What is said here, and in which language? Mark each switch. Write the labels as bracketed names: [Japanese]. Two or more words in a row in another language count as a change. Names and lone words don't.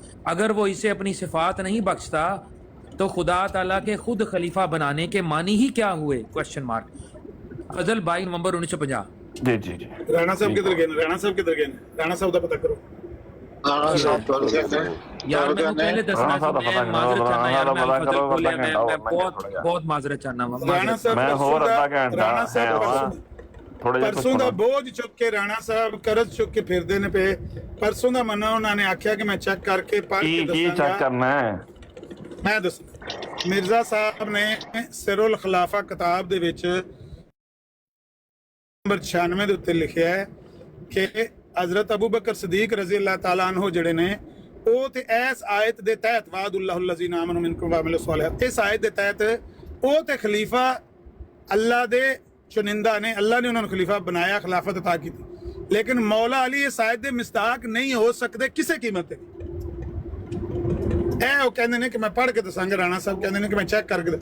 [Hindi] अगर वो इसे अपनी सिफात नहीं बख्शता तो खुदा ताला के खुद खलीफा बनाने के मानी ही क्या हुए? [English] question mark. [Hindi] फजल 22 नवंबर 1950। जी जी जी। राणा साहब किधर गए? राणा साहब का पता करो। [Punjabi] ਯਾਰ ਮੈਂ ਪਹਿਲੇ ਦੱਸਣਾ ਮੈਂ ਮਾਜ਼ਰਤ ਚਾਹਣਾ ਯਾਰ, ਮੈਂ ਫ਼ਜ਼ਲ ਬੋਲੇ ਮੈਂ ਬਹੁਤ ਮਾਜ਼ਰਤ ਚਾਹਣਾ ਮੈਂ ਹੋਰ ਅੱਧਾ ਘੰਟਾ परसों ਦਾ ਬੋਝ ਚੁੱਕ ਕੇ ਰਾਣਾ ਸਾਹਿਬ ਕਰਜ਼ ਚੁੱਕ ਕੇ ਫਿਰਦੇ ਨੇ ਪਏ। ਪਰਸੋਂ ਦਾ ਮਨਾ ਉਹਨਾਂ ਨੇ ਆਖਿਆ ਕਿ ਮੈਂ ਚੈੱਕ ਕਰਕੇ ਪੜ੍ਹ ਕੇ ਦੱਸਾਂਗਾ। ਕੀ ਚੈੱਕ ਕਰਨਾ ਹੈ? ਮੈਂ ਦੱਸ ਮਿਰਜ਼ਾ ਸਾਹਿਬ ਨੇ ਸਿਰੁਲ ਖਿਲਾਫਾ ਕਿਤਾਬ ਦੇ ਵਿੱਚ ਨੰਬਰ 96 ਦੇ ਉੱਤੇ ਲਿਖਿਆ ਹੈ ਕਿ हजरत अबू बकर सदीक [Arabic] رضي الله تعالى عنه [Punjabi] ਜਿਹੜੇ ਨੇ ਉਹ ਤੇ ਇਸ ਆਇਤ ਦੇ ਤਹਿਤ [Arabic] وعد الله الذين آمنوا منكم وعملوا الصالحات, [Punjabi] ਇਸ ਆਇਤ ਦੇ ਤਹਿਤ ਉਹ ਤੇ ਖਲੀਫਾ ਅੱਲਾ ਦੇ ਚੁਣਿੰਦਾ ਨੇ, ਅੱਲਾ ਨੇ ਉਹਨਾਂ ਨੂੰ ਖਲੀਫਾ ਬਣਾਇਆ, ਖਿਲਾਫਤ عطا ਕੀਤੀ। ਲੇਕਿਨ ਮੌਲਾ ਅਲੀ ਇਸ ਆਇਤ ਦੇ ਮਿਸਦਾਕ ਨਹੀਂ ਹੋ ਸਕਦੇ ਕਿਸੇ ਕੀਮਤ ਤੇ। ਇਹ ਉਹ ਕਹਿੰਦੇ ਨੇ ਕਿ ਮੈਂ ਪੜ੍ਹ ਕੇ ਦੱਸਾਂਗਾ। ਰਾਣਾ ਸਾਹਿਬ ਕਹਿੰਦੇ ਨੇ ਕਿ ਮੈਂ ਚੈੱਕ ਕਰਕੇ।